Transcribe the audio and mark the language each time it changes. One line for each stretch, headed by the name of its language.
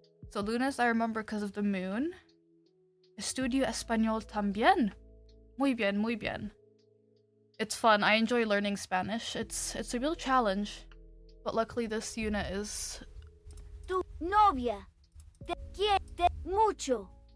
English: So lunes I remember because of the moon.
Spanish: Estudio español también. Muy bien.
English: It's fun. I enjoy learning Spanish. It's a real challenge. But luckily this unit is
Spanish: Tu novia te quiere mucho.